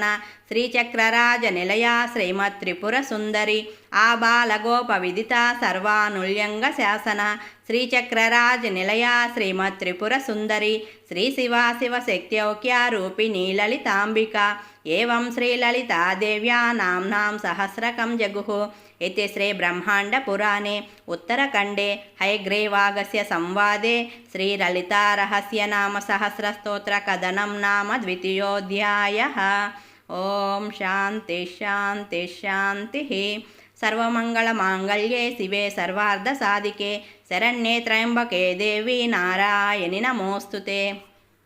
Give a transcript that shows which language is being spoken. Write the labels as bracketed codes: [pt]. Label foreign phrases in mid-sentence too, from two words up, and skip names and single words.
[sa] శ్రీచక్రరాజనిలయా శ్రీమత్త్రిపురసుందరి ఆబాలగోపవిదితా సర్వానుల్యంగ శాసన శ్రీచక్రరాజనిలయా శ్రీమత్త్రిపురసుందరి శ్రీ శివా శివశక్త్యౌక్యారూపిణీ లలితాంబిక ఏవం శ్రీలలితాదేవ్యా నామ్నాం సహస్రకం జగుః इति श्रीब्रह्माण्डपुराणे उत्तरखण्डे हयग्रीवागस्य संवादे श्रीललितारहस्यनामसहस्रस्तोत्रकथनं नाम द्वितीयोऽध्यायः। ॐ शान्ति शान्ति शान्तिः। सर्वमङ्गलमाङ्गल्ये शिवे सर्वार्धसाधिके शरण्ये त्र्यम्बके देवी नारायणि नमोऽस्तुते।